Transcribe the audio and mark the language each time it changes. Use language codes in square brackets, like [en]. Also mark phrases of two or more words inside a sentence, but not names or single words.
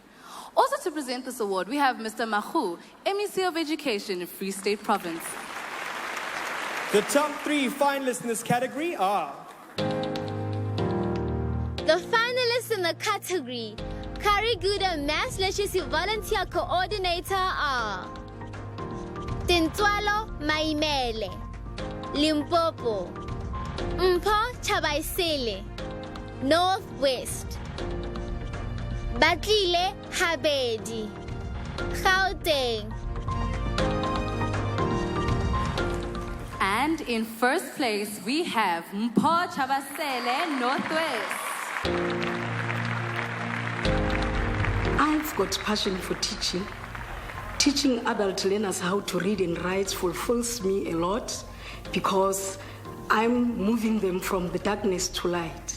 [en] Also to present this award, we have Mr. Mahu, MEC of Education in Free State Province. The top 3 finalists in this category are The finalists in the category Karigude Mass Literacy Volunteer Coordinator are Tintwalo Maimele, Limpopo, Mpho Chabaisele, Northwest, Batlile Habedi, Gauteng. And in first place, we have Mpho Chabasele, Northwest. I've got passion for teaching. Teaching adult learners how to read and write fulfills me a lot because I'm moving them from the darkness to light.